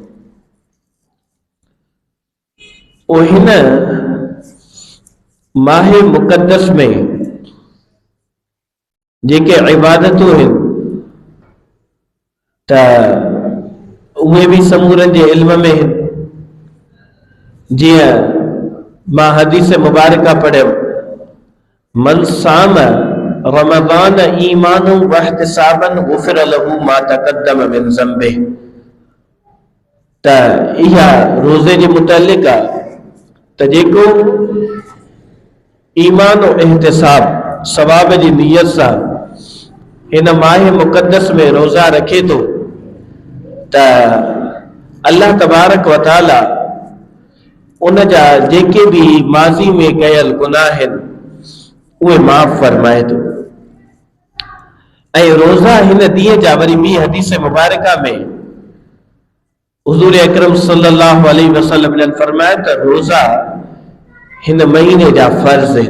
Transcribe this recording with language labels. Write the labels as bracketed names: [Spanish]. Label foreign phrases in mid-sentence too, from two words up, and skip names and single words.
[Sindhi] पोइ हिन माहे मुक़द्दस में जेके इबादतूं आहिनि त उहे भी समूरनि जे इल्म में आहिनि। जीअं मां हदीस मुबारका पढ़ियमि, [Arabic] من صام رمضان إيمانا واحتسابا غفر له ما تقدم من ذنبه. [Sindhi] त इहा रोज़े जे मुतालिक आहे त जेको ईमान और एहतिसाब सवाब जी नियत सां हिन माह मुक़द्दस में रोज़ा रखे तो त [Arabic] الله تبارك و تعالى [Sindhi] उन जा जेके भी माज़ी में कयल गुनाह आहिनि उहे माफ़ फरमाए तो। ऐं रोज़ा हिन ॾींहं जा वरी ॿी हदीस मुबारका में हुज़ूर अकरम [Arabic] صلى الله عليه وسلم [Sindhi] ने फरमाया त रोज़ा हिन महीने जा फर्ज़ आहिनि।